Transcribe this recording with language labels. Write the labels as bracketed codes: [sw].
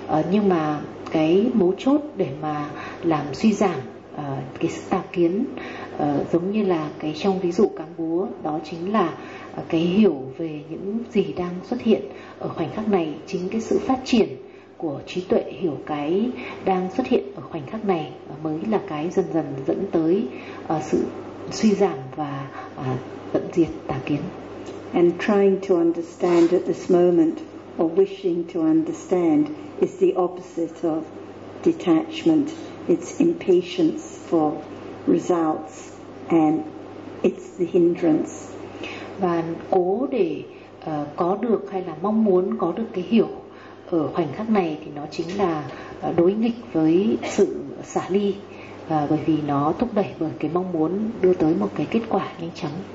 [vi] Nhưng mà cái mấu chốt để mà làm suy giảm cái sự tà kiến, giống như là cái trong ví dụ cán búa, đó chính là cái hiểu về những gì đang xuất hiện ở khoảnh khắc này, chính cái sự phát triển của trí tuệ hiểu cái đang xuất hiện ở khoảnh khắc này mới là cái dần dần dẫn tới sự suy giảm và tận diệt tà kiến. [en] And trying to understand at this moment or wishing to understand is the opposite of detachment. It's impatience for results and it's the hindrance. [vi] Và cố để có được hay là mong muốn có được cái hiểu ở khoảnh khắc này thì nó chính là đối nghịch với sự xả ly, bởi vì nó thúc đẩy bởi cái mong muốn đưa tới một cái kết quả nhanh chóng.